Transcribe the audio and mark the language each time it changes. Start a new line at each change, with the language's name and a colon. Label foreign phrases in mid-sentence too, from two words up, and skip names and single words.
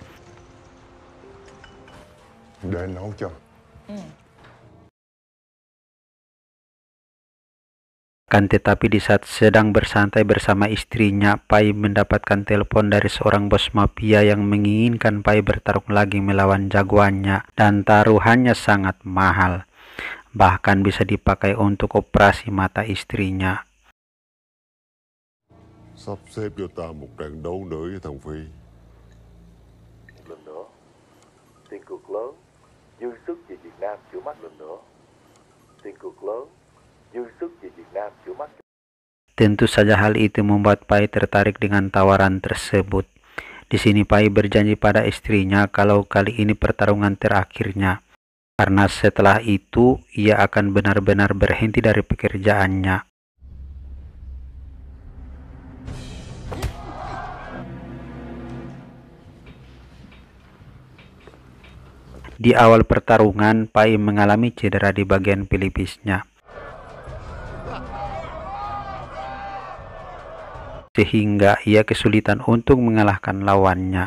Indonesian: Kan tetapi di saat sedang bersantai bersama istrinya, Pai mendapatkan telepon dari seorang bos mafia yang menginginkan Pai bertarung lagi melawan jagoannya, dan taruhannya sangat mahal. Bahkan bisa dipakai untuk operasi mata istrinya.
Vietnamese: Sắp xếp cho ta một trận đấu nữa với thằng Phi. Lần nữa, tiền cược lớn, dư sức về Việt Nam chữa mắt lần nữa. Tiền cược lớn, dư sức về Việt Nam chữa mắt.
Indonesian: Tentu saja hal itu membuat Pai tertarik dengan tawaran tersebut. Di sini Pai berjanji pada istrinya kalau kali ini pertarungan terakhirnya, karena setelah itu ia akan benar-benar berhenti dari pekerjaannya. Di awal pertarungan, Pai mengalami cedera di bagian pelipisnya, sehingga ia kesulitan untuk mengalahkan lawannya.